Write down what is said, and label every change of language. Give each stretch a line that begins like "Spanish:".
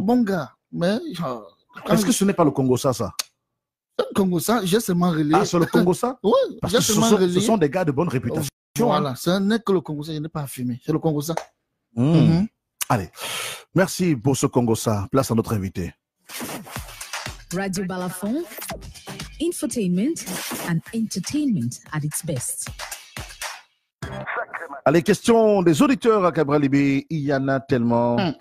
French: Bon gars. Mais. Est-ce que ce n'est pas le Congossa, ça? Le Congossa, j'ai seulement relayé. Ah, c'est le Congossa? Oui, parce que ce sont des gars de bonne réputation. Voilà, ce n'est que le Congossa, je n'ai pas affirmé. C'est le Congossa. Allez, merci pour ce Congossa. Place à notre invité.
English: Radio Balafon, infotainment and entertainment at its best.
French: Allez, question des auditeurs à Cabral Libi. Il y en a tellement.